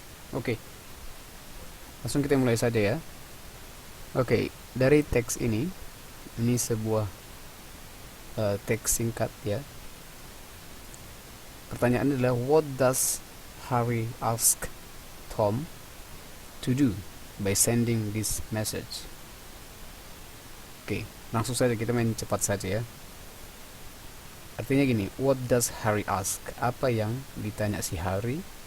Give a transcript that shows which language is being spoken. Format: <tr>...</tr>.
<id>Oke, langsung kita mulai saja ya. Oke, dari teks ini sebuah teks singkat ya. Pertanyaan adalah,</id> <en>what does Harry ask Tom to do by sending this message?</en> <id>Oke, langsung saja kita main cepat saja ya. Artinya gini,</id> <en>what does Harry ask?</en> <id>Apa yang ditanya si Harry?</id>